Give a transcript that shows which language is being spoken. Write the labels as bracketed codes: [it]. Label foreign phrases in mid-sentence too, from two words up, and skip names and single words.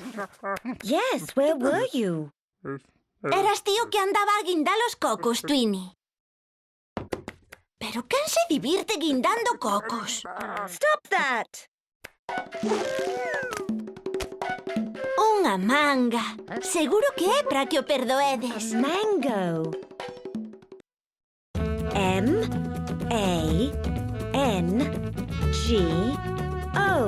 [en] Yes, where were you? [gl] Eras ti o que andaba a guindar os cocos, Twinnie. Pero quen se divirte guindando cocos? [en] Stop that! [gl] Unha manga. Seguro que é para que o perdoedes. [en] Mango. M-A-N-G-O.